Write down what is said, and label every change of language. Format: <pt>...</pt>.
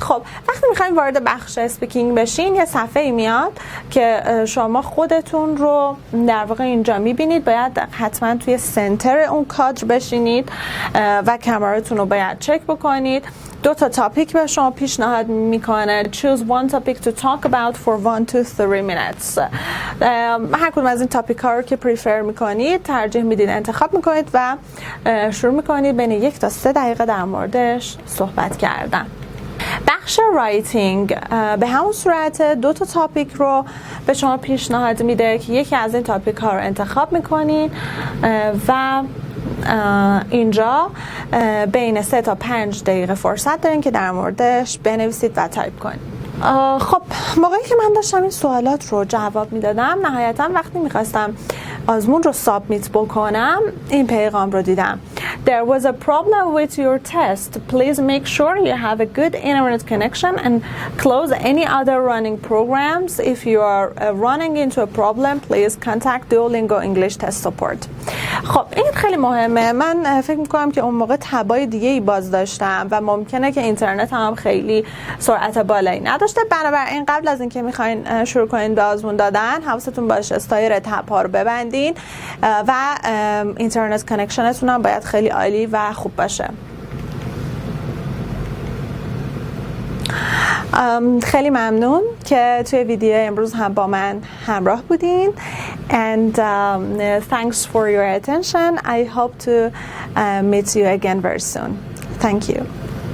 <fa>خب وقتی میخوایم وارد بخش اسپیکینگ بشین یه صفحه میاد که شما خودتون رو در واقع اینجا میبینید، باید حتما توی سنتر اون کادر بشینید و کامراتون رو باید چک بکنید. 2 تا تاپیک به شما پیشنهاد میکنه.</fa> <en>Choose one topic to talk about for 1 to 3 minutes.</en> <fa>هر کدوم از این تاپیک ها رو که پریفر میکنید ترجیح میدید انتخاب میکنید و شروع میکنید بین 1 تا 3 دقیقه در موردش صحبت کردن. بخش رایتینگ به همون صورت 2 تا تاپیک رو به شما پیشنهاد میده که یکی از این تاپیک ها رو انتخاب میکنید و اینجا بین 3 تا 5 دقیقه فرصت دارین که در موردش بنویسید و تایپ کنید. خب موقعی که من داشتم این سوالات رو جواب میدادم نهایتا وقتی میخواستم آزمون رو سابمیت بکنم این پیغام رو دیدم.</fa> <en>There was a problem with your test. Please make sure you have a good internet connection and close any other running programs. If you are running into a problem, please contact Duolingo English Test Support.</en> <fa>خب این خیلی مهمه. من فکر میکنم که اون موقع تبای دیگه ای باز داشتم و ممکنه که اینترنت هم خیلی سرعت بالایی نداشته. بنابراین قبل از اینکه میخواین شروع کنین به آزمون دادن حواستون باشه استایر تب‌ها رو ببندین و اینترنت کانکشنتون هم باید خیلی عالی و خوب باشه. خیلی ممنون که توی ویدیو امروز هم با من همراه بودین</fa> <en>and thanks for your attention. I hope to meet you again very soon. Thank you.</en>